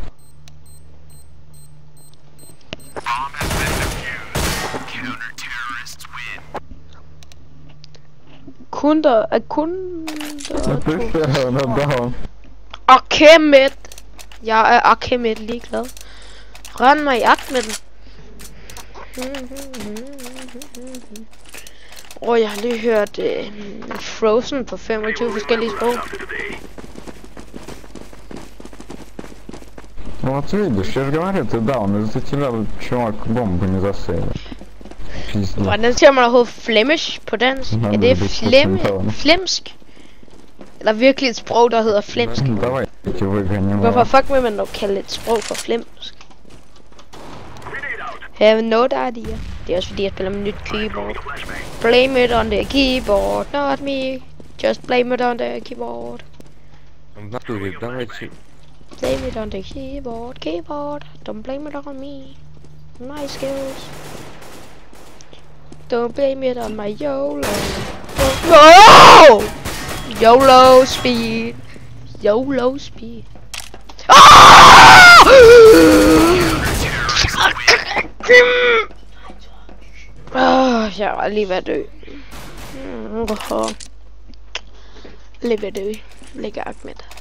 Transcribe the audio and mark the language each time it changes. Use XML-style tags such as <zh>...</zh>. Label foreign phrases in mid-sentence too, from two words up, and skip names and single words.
<da>Kunder er kunder. Akemet. Jeg er Akemet ligeglad. Rend mig i akt med den. Jeg har lige hørt Frozen på 25 forskellige sprog.</da> <ru>Ну вот видишь, я же говорю, ты даун, из-за тебя чувак бомбу не засейвил.</ru> <da>Hvordan siger man overhovedet flemish på dansk? Er det flemsk? Eller virkelig et sprog, der hedder flemsk? Hvorfor fuck vil man dog kalde et sprog for flemsk?</da> <en>Have no idea.</en> <da>Det er også fordi jeg spiller med nyt keyboard.</da> <en>Blame it on the keyboard, not me. Just blame it on the keyboard. Blame it on the keyboard. Don't blame it on me. My skills. Don't blame it on my YOLO. Oh! YOLO speed. YOLO speed.</en> <da>Jeg var lige ved at dø. Lige ved at dø. Ligger Ahmed.</da>